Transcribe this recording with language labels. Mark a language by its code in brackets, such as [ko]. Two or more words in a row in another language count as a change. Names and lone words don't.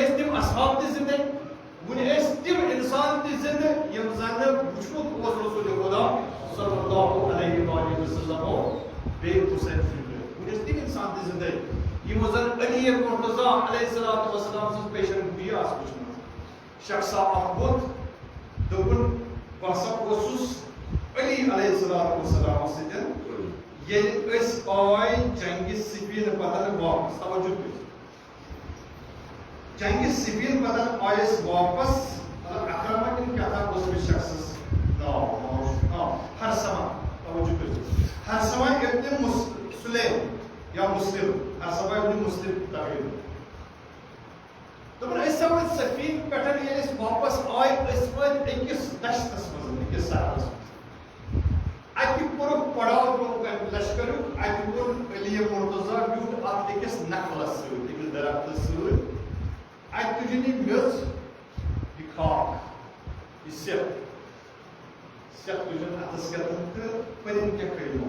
[ks] ٲسۍ تِم اصحاب تہِ زِندٕ وٕنہِ ٲسۍ تِم اِنسان تہِ زِندٕ یِم زن نہٕ وٕچھمُت اوس رسول خدا [ar] صلی اللہ علیہ وسلم [ks] بیٚیہِ حسین وٕنہِ ٲسۍ تِم اِنسان تہِ زِندٕ یِمو زن علی مرتضیٰ [ar] علیہ السلام [ks] سٕنٛز پیشن گویی آسہٕ وٕچھمٕژ شخصا اکھ ووٚتھ دوٚپُن بہٕ ہسا اوسُس علی [ar] علیہ السلامس [ks] سۭتۍ ییٚلہِ أسۍ آے جنگہِ صفیٖن پتہٕ واپس توجہ کٔرِو جنگہِ صفیٖن پتہٕ آیہِ أسۍ واپس اکرما کِنہٕ کیٛاہ تام اوس أمِس شخصس ناو ہرسما توجہ کٔرِو ہرسما ابن سُلیم یا مسلم ہرسما ابن مسلم تقریباً دوٚپُن أسۍ وٲتۍ صفیٖن پٮ۪ٹھ ییٚلہِ أسۍ واپس آے أسۍ وٲتۍ أکِس دشتس منٛز أکِس سہرس منٛز اتہِ کوٚرُکھ پڑاو کوٚرُکھ امہِ لشکرُک اتہِ کوٚر علی مرتضیٰ بیوٗٹھ اتھ أکِس نکھلس سۭتۍ أکِس درختس سۭتۍ اتہِ تُجِن یہِ میٚژ یہِ خاک یہِ سٮ۪کھ تُجِن اتھس کٮ۪تھ تہٕ پٔرِنۍ کیٛاہ کٔرِو